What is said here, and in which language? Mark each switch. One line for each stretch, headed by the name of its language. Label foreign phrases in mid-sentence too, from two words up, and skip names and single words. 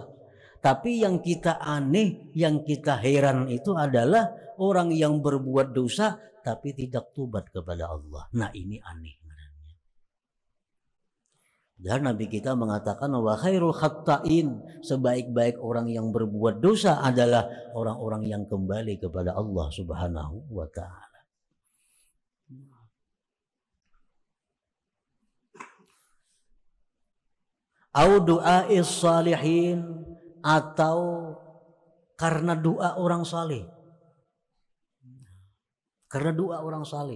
Indonesian: Tapi yang kita aneh, yang kita heran itu adalah orang yang berbuat dosa tapi tidak tobat kepada Allah. Nah, ini aneh. Dan Nabi kita mengatakan
Arabic: وخير الخطائين,
Indonesian: sebaik-baik orang yang berbuat dosa adalah orang-orang yang kembali kepada Allah Subhanahu wa taala.
Arabic: أو دعاء الصالحين,
Indonesian: atau karena doa orang saleh. Karena doa orang saleh.